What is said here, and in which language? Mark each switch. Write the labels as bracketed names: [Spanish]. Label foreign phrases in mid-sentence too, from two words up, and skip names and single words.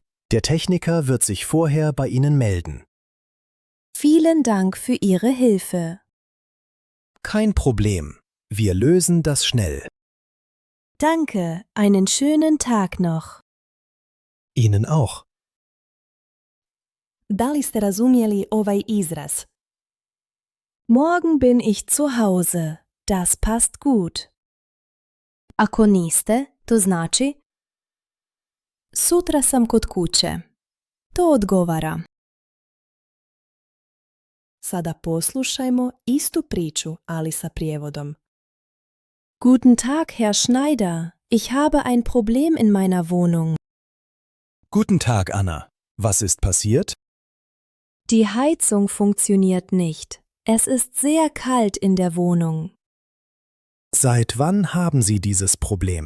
[German] Der Techniker wird sich vorher bei Ihnen melden. Vielen Dank für Ihre Hilfe. Kein Problem. Wir lösen das schnell. Danke, einen schönen Tag noch. Ihnen auch. [Bosnian] Da li ste razumjeli ovaj izraz? [German] Morgen bin ich zu Hause. Das passt gut. [Bosnian] Ako niste, to znači sutra sam kod kuće. To odgovara. Sada poslušajmo istu priču, ali sa prijevodom. [German] Guten Tag, Herr Schneider. Ich habe ein Problem in meiner Wohnung. Guten Tag, Anna. Was ist passiert? Die Heizung funktioniert nicht. Es ist sehr kalt in der Wohnung. Seit wann haben Sie dieses Problem?